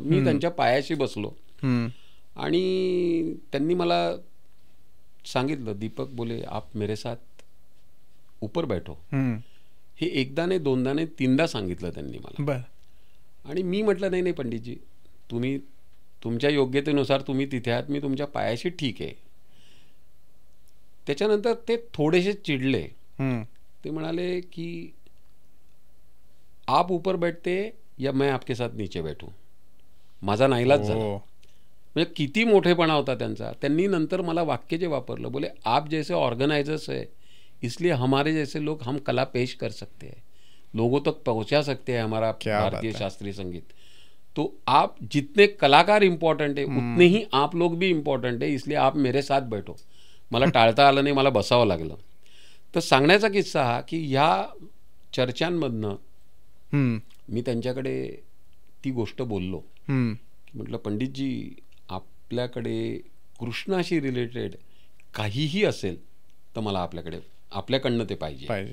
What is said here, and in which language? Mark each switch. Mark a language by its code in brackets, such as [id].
[mr] मी त्यांच्या पायाशी बसलो आणि त्यांनी मला सांगितलं, दीपक बोले [hi] आप मेरे साथ ऊपर बैठो. [mr] हे एकदाने, दोनदाने, तीनदा सांगितलं त्यांनी मला. बरं. आणि मी म्हटलं नाही नाही पंडितजी, तुम्ही तुमच्या योग्यतेनुसार तुम्ही तिथे आहात, मी तुमच्या पायाशी ठीक आहे. त्याच्यानंतर ते थोडेसे चिडले. ते म्हणाले की [hi] आप ऊपर बैठते या मैं आपके साथ नीचे बैठू. [mr] माझा नाईलाज झाला. म्हणजे किती मोठेपणा होता त्यांचा. त्यांनी नंतर मला वाक्य जे वापरलं, [hi] बोले आप जैसे ऑर्गेनाइजर्स है इसलिए हमारे जैसे लोग हम कला पेश कर सकते हैं, लोगों तक पहुंचा सकते हैं हमारा भारतीय शास्त्रीय संगीत. तो आप जितने कलाकार इम्पॉर्टंट है उतने ही आप लोग भी इम्पॉर्टंट है, इसलिए आप मेरे साथ बैठो. [mr] मला टाळता आलं नाही, मला बसावं लागलं. तर सांगण्याचा किस्सा हा की ह्या चर्चांमधनं मी त्यांच्याकडे ती गोष्ट बोललो. म्हटलं पंडितजी, आपल्याकडे कृष्णाशी रिलेटेड काहीही असेल तर मला आपल्याकडनं ते पाहिजे.